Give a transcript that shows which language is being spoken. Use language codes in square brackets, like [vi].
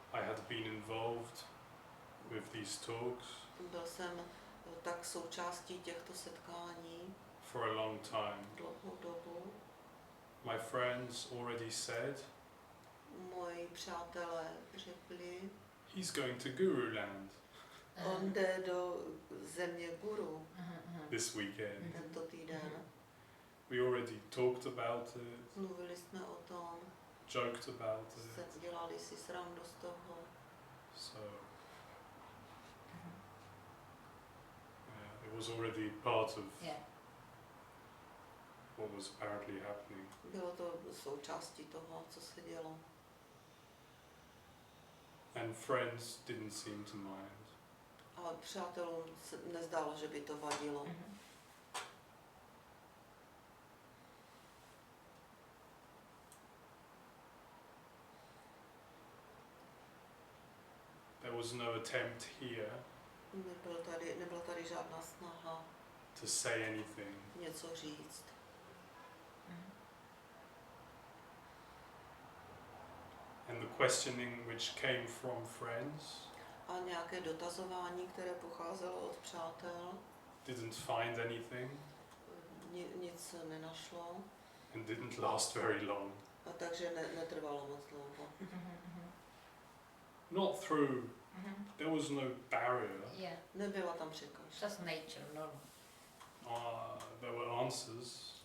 [en] I had been involved with these talks [cs] byl jsem tak součástí těchto setkání [en] for a long time. [cs] dlouhou dobu. [en] My friends already said [cs] Moji přátelé řekli, [en] he's going to Guru Land [cs] on jde do země guru [en] this weekend. [cs] tento týden. [en] We already talked about it, [cs] Mluvili jsme o tom, [en] joked about it. [cs] dělali si srandu z toho. [en] So yeah, it was already part of Yeah. what was apparently happening. [cs] Bylo to součástí toho, co se dělo. [en] And friends didn't seem to mind. [cs] Ale přátelům se nezdálo, že by to vadilo. [en] There was no attempt here [cs] Nebyla tady žádná snaha [en] to say anything. [cs] něco říct. [en] And the questioning which came from friends [cs] A nějaké dotazování, které pocházelo od přátel, [en] didn't find anything [cs] nic nenašlo, [en] and didn't last very long. [cs] a takže netrvalo moc dlouho. [en] Not through, there was no barrier. Yeah. [cs] Nebyla tam překážka. [en] Just nature, normal. There were answers,